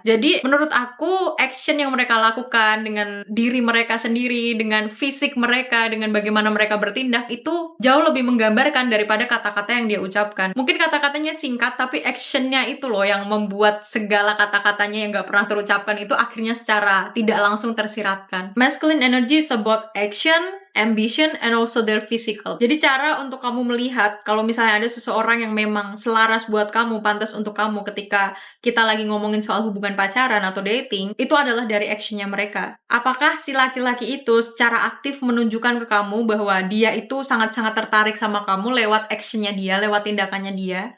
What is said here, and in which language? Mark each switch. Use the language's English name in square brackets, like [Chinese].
[Indonesian] Jadi menurut aku action yang mereka lakukan dengan diri mereka sendiri, dengan fisik mereka, dengan bagaimana mereka bertindak, itu jauh lebih menggambarkan daripada kata-kata yang dia ucapkan. Mungkin kata-katanya singkat, tapi actionnya itu loh yang membuat segala kata-katanya yang gak pernah terucapkan itu akhirnya secara tidak langsung tersiratkan. [English] Masculine energy is about action, ambition, and also their physical. [Indonesian] Jadi cara untuk kamu melihat kalau misalnya ada seseorang yang memang selaras buat kamu, pantas untuk kamu ketika kita lagi ngomongin soal hubungan pacaran atau dating, itu adalah dari actionnya mereka. Apakah si laki-laki itu secara aktif menunjukkan ke kamu bahwa dia itu sangat-sangat tertarik sama kamu lewat actionnya dia, lewat tindakannya dia?